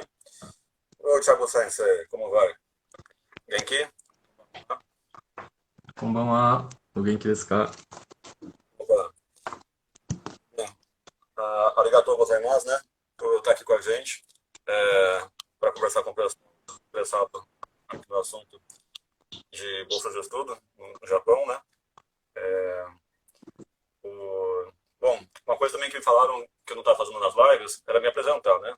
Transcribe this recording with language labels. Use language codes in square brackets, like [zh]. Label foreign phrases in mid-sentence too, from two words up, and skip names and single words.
[pt] Ô Thiago Sensei, como vai? Genki? [ja] こんばんは。お元気ですか？ Opa. ありがとうございます, [pt] né? Por estar aqui com a gente para conversar com o pessoal aqui no assunto de bolsa de estudo no Japão, né? Bom, uma coisa também que me falaram que eu não estava fazendo nas lives era me apresentar, né?